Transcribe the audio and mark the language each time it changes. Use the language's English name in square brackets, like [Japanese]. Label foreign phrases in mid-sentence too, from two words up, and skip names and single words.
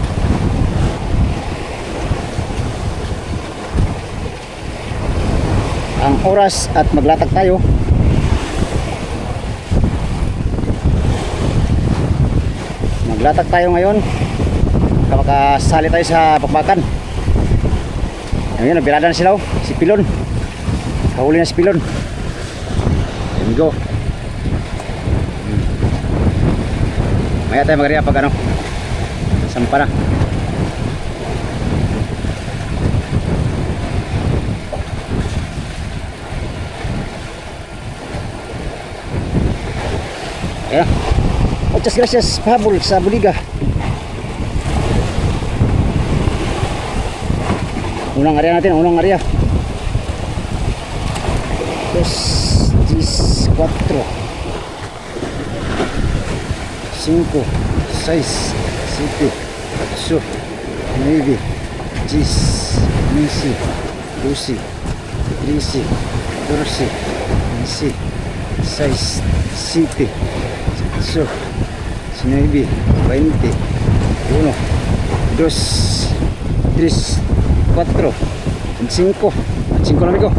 [Filipino] Ang oras at maglatag tayo. Maglatag tayo ngayon. Makasali tayo sa bakbakan. Ayun, nabirada na sila, oh. Si Pilon. Kahuli na si Pilon. [English] There we go. [Filipino] Maya tayo magariya pag ano, sampa na. Ayan. [Spanish] Muchas gracias, [Filipino] pahabol sa Buliga. Unang area natin, unang area. 2, 4, 5, 6, 7, 8, 9, 10, 11, 12, 13, 14, 15, 16, 17, 18, 19, 20, 21, 2, 3, 4, 5 na amigo.